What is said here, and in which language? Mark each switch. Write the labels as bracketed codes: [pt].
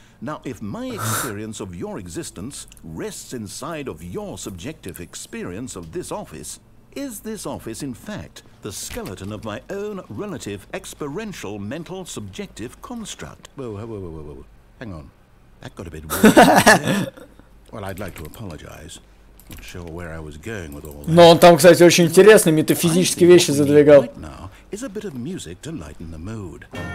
[en] Now, if my experience of your existence rests inside of your subjective experience of this office, is this office, in fact, the skeleton of my own relative experiential mental subjective construct? Whoa, whoa, whoa, whoa, whoa. Hang on. That got a bit weird. Well, I'd like to apologize. Not sure where I was going with all that. [ru] Но он там, кстати, очень интересные метафизические вещи задвигал. [en] Right now is a bit of music to lighten the mood.